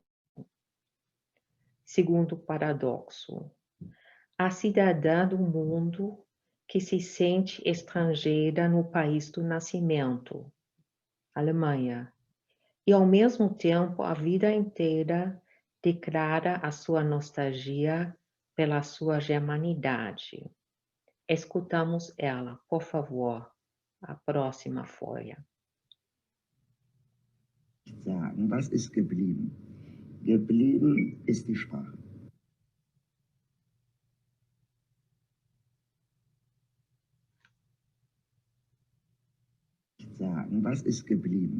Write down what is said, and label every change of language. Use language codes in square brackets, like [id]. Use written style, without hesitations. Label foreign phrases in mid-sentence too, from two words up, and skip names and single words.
[pt] Segundo paradoxo: a cidadã do mundo que se sente estrangeira no país do nascimento, Alemanha, e ao mesmo tempo a vida inteira declara a sua nostalgia pela sua germanidade. Escutamos ela, por favor, a próxima folha. [de] Sagen, was ist geblieben? Geblieben ist die Sprache. Sagen, was ist geblieben?